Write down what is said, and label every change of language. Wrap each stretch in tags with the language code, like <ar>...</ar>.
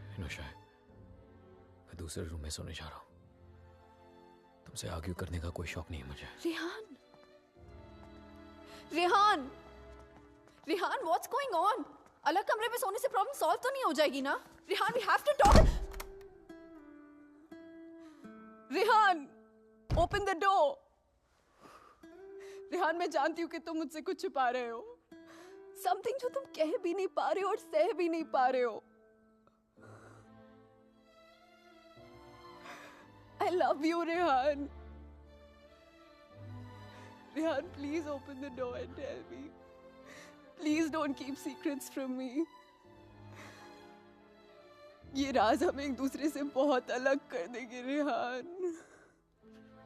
<hi>शाय, मैं दूसरे रूम में सोने जा रहा हूँ। तुमसे आर्ग्यू करने का कोई शौक नहीं है मुझे।</hi> <en>Rehan, Rehan, Rehan, what's going on?</en> <hi>अलग कमरे में सोने से प्रॉब्लम सॉल्व तो नहीं हो जाएगी ना?</hi> <en>Rehan, we have to talk. Rehan, open the door.</en> <hi>Rehan, मैं जानती हूँ कि तुम मुझसे कुछ छुपा रहे हो। समथिंग जो तुम कह भी नहीं पा रहे हो और सह भी नहीं पा रहे हो।</hi> <en>I love you, Rehan. Rehan, please open the door and tell me. Please don't keep secrets from me.</en> <hi>ये राज हमें एक दूसरे से बहुत अलग कर देंगे, रेहान।</hi>